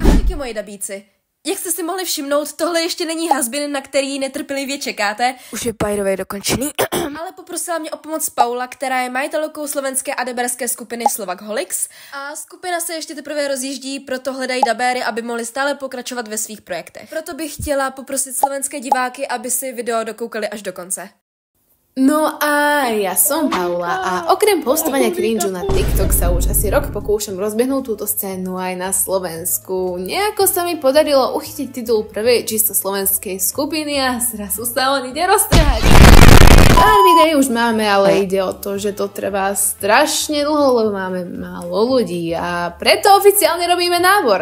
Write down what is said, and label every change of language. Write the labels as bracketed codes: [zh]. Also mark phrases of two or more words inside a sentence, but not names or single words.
[cs] Díky, moji dabíci. Jak jste si mohli všimnout, tohle ještě není has-been, na který netrpělivě čekáte. Už je [en] by the way [cs] dokončený. Ale poprosila mě o pomoc Paula, která je majitelkou slovenské a daberské skupiny Slovakholics. A skupina se ještě teprve rozjíždí, proto hledají dabéry, aby mohli stále pokračovat ve svých projektech. Proto bych chtěla poprosit slovenské diváky, aby si video dokoukali až do konce. [sk] No a ja som Paula a okrem postovania cringe na TikTok sa už asi rok pokúšam rozbehnúť túto scénu aj na Slovensku. Nejako sa mi podarilo uchytiť titul prvej čisto slovenskej skupiny a zrazu sa on ide roztrhať. Pár videí už máme, ale ide o to, že to trvá strašne dlho, lebo máme málo ľudí a preto oficiálne robíme nábor.